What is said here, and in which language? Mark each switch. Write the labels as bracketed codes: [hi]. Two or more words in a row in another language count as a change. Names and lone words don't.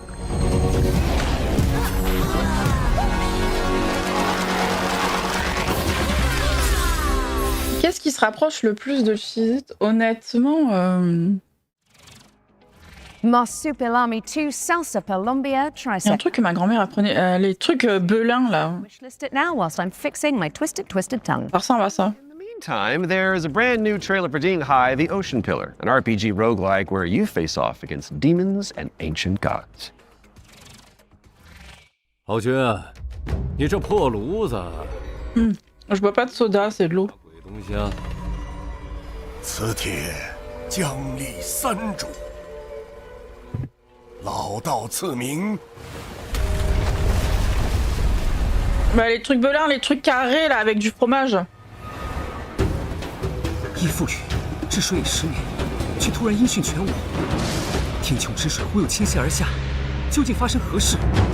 [fr] Qu'est-ce qui se rapproche le plus de Cheez-It? Honnêtement, Marsupilami 2 Salsa Colombia il y a un truc que ma grand-mère apprenait, les trucs belins là. [en] Wishlist it now whilst I'm fixing my twisted tongue. [fr] Ça ressemble à ça. [en] Meantime, there's a brand new trailer for Ding High, the Ocean Pillar, an RPG roguelike where you face off against demons and ancient gods. [zh] 豪军，你这破炉子， [fr] Je bois pas de soda, c'est de l'eau. [zh] 鬼东西啊！此帖将立三主，老道赐名。 [fr] Bah les trucs belins, les trucs carrés là avec du fromage. [zh] 依父语，治水已10年，却突然音讯全无。天穹之水忽又倾泻而下，究竟发生何事？